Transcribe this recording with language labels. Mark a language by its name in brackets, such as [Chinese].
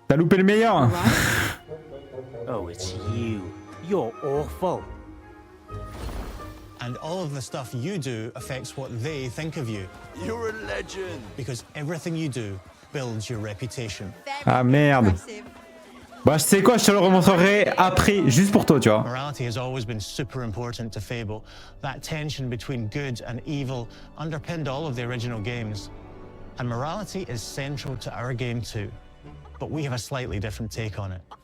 [French] T'as loupé le meilleur. [English] Oh, it's you. You're awful. And all of the stuff you do affects what they think of you. You're a legend. Because everything you do builds your reputation. [French] Ah merde. Bah, je sais quoi, je te le remontrerai après, juste pour toi, tu vois. [English] Morality has always been super important to Fable. That tension between good and evil underpinned all of the original games. And morality is central to our game too. But we have a slightly different take on it.